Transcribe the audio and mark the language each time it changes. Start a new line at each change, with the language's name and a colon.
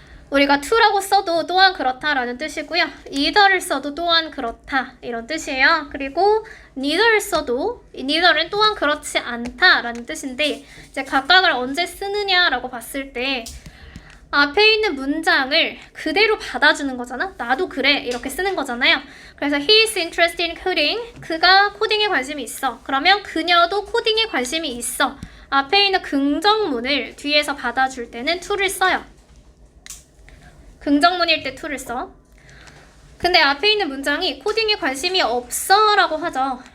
Korean: 우리가 to라고 써도 또한 그렇다라는 뜻이고요. either를 써도 또한 그렇다 이런 뜻이에요. 그리고 neither를 써도 neither는 또한 그렇지 않다라는 뜻인데 이제 각각을 언제 쓰느냐라고 봤을 때 앞에 있는 문장을 그대로 받아주는 거잖아. 나도 그래 이렇게 쓰는 거잖아요. 그래서
English: he is interested in coding.
Korean: 그가 코딩에 관심이 있어. 그러면 그녀도 코딩에 관심이 있어. 앞에 있는 긍정문을 뒤에서 받아줄 때는 to를 써요. 긍정문일 때 to를 써. 근데 앞에 있는 문장이 코딩에 관심이 없어 라고 하죠.